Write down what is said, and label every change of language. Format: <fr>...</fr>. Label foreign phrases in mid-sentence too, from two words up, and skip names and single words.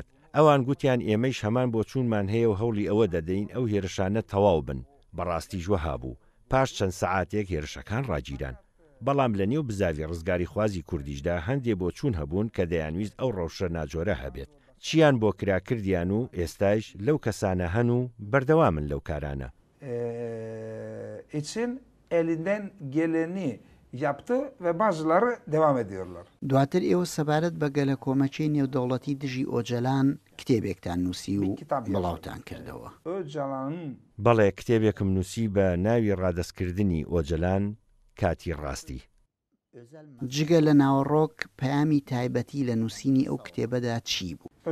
<ckb>ئەوان گوتیان ئێمەش هەمان بۆ چوونمان هەیە و هەوڵی ئەوە دەدەین ئەو هێرشانە تەواو بن. بەڕاستی ژوەها بوو. پاش چەند سەعاتێک هێرشەکان ڕاگیران. بەڵام لە نێو بزاوی ڕزگاری خوازی کوردیشدا هەندێ بۆ چوون هەبوون کە دەیانویست ئەو ڕەوشە ناجۆرە هەبێت. چیان بۆ کراکردیان و ئێستاش لەو کەسانە هەن و بەردەوامن لەو کارانە.</ckb> <tr>için elinden geleni yaptı ve bazıları devam ediyorlar.</tr> <ckb>دواتر ئێوە سەبارەت بە گەلە کۆمەچەی نێودەوڵەتی دژی ئۆجەلان کتێبێکتان نووسی و بڵاوتان کردەوە. Öcalan'ın بەڵێ کتێبێکم نووسی بە ناوی ڕادەستکردنی ئۆجەلان کاتی ڕاستی. جگە لە ناوەڕۆک پەیامی تایبەتی لە نووسینی ئەو کتێبەدا چی بوو؟</ckb>